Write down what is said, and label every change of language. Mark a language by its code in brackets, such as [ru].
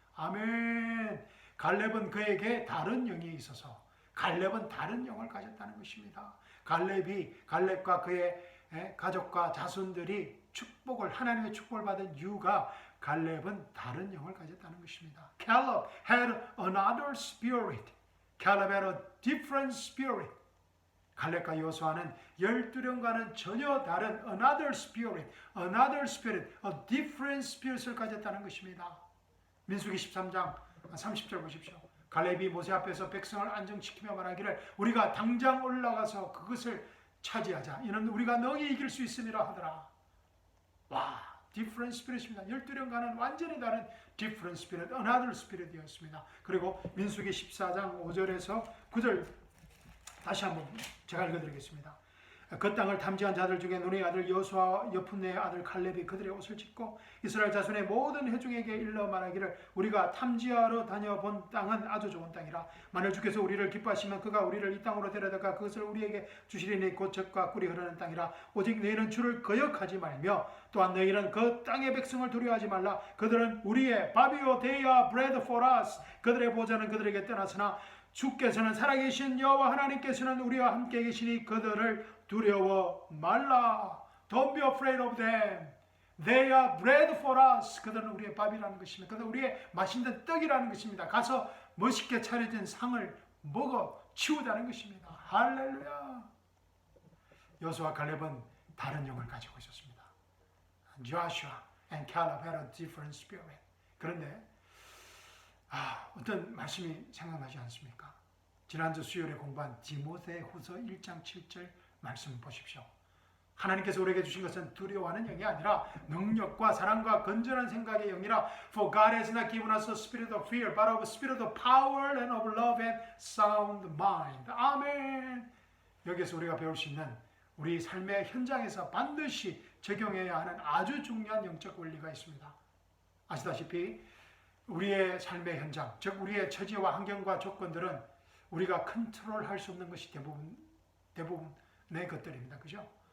[ko] 아멘. 갈렙은 그에게 다른 영이 있어서, 갈렙은 다른 영을 가졌다는 것입니다. 갈렙과 그의 가족과 자손들이 축복을, 하나님의 축복을 받은 이유가 갈렙은 다른 영을 가졌다는 것입니다. [en] Caleb had another spirit. Caleb had a different spirit. [ko] 갈렙과 여호수아는 12명과는 전혀 다른 [en] another spirit, a different spirit [ko] 을 가졌다는 것입니다. 민수기 13장 30절 보십시오. 갈렙이 모세 앞에서 백성을 안정시키며 말하기를 우리가 당장 올라가서 그것을 차지하자. 이는 우리가 능히 이길 수 있음이라 하더라. 와, [en] different spirit [ko] 입니다. 12년간은 완전히 다른 [en] different spirit, another spirit [ko] 이었습니다. 그리고 민수기 14장 5절에서 9절 다시 한번 제가 읽어드리겠습니다. 그 땅을 탐지한 자들 중에 눈의 아들 여호수아와 여푼네의 아들 갈렙이 그들의 옷을 찢고 이스라엘 자손의 모든 회중에게 일러 말하기를 우리가 탐지하러 다녀본 땅은 아주 좋은 땅이라. 만일 주께서 우리를 기뻐하시면 그가 우리를 이 땅으로 데려다가 그것을 우리에게 주시리니 곧 젖과 꿀이 흐르는 땅이라. 오직 너희는 주를 거역하지 말며 또한 너희는 그 땅의 백성을 두려워하지 말라. 그들은 우리의 밥이요 [en] they are bread for us. [ko] 그들의 보좌는 그들에게 떠났으나 주께서는 살아계신 여호와 하나님께서는 우리와 함께 계시니 그들을 두려워 말라. [en] Don't be afraid of them. They are bread for us. [ko] 그들은 우리의 밥이라는 것입니다. 그들은 우리의 맛있는 떡이라는 것입니다. 가서 멋있게 차려진 상을 먹어 치우자는 것입니다. 할렐루야. 여호수아 갈렙은 다른 영을 가지고 있었습니다. [en] Joshua and Caleb had a different spirit. [ko] 그런데 어떤 말씀이 생각나지 않습니까? 지난주 수요일에 공부한 디모데후서 1장 7절 말씀 보십시오. 하나님께서 우리에게 주신 것은 두려워하는 영이 아니라 능력과 사랑과 건전한 생각의 영이라. [en] For God has not given us a spirit of fear, but of a spirit of power and of love and sound mind. [ko] 아멘. 여기서 우리가 배울 수 있는 우리 삶의 현장에서 반드시 적용해야 하는 아주 중요한 영적 원리가 있습니다. 아시다시피 우리의 삶의 현장, 즉 우리의 처지와 환경과 조건들은 우리가 컨트롤할 수 없는 것이 대부분의 것들입니다. 그죠?